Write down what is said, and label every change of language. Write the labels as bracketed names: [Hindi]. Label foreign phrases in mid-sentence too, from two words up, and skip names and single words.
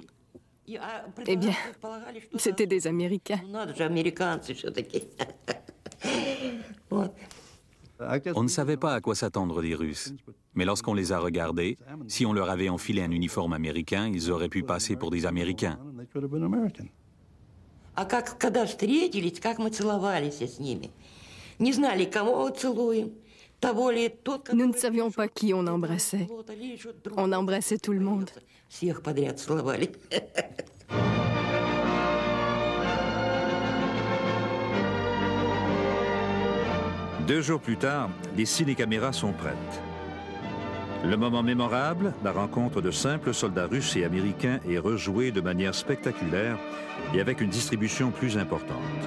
[French] Eh bien, c'était des Américains. On ne savait pas à quoi s'attendre des Russes. Mais lorsqu'on les a regardés, si on leur avait enfilé un uniforme américain, ils auraient pu passer pour des Américains. [Russian] А когда встретились, как мы целовались с ними. Не знали, кого целуем. [French] Nous ne savions pas qui on embrassait. On embrassait tout le monde. [Russian] Всех подряд целовали. [French] 2 jours plus tard, les ciné-caméras sont prêtes. Le moment mémorable, la rencontre de simples soldats russes et américains est rejouée de manière spectaculaire et avec une distribution plus importante.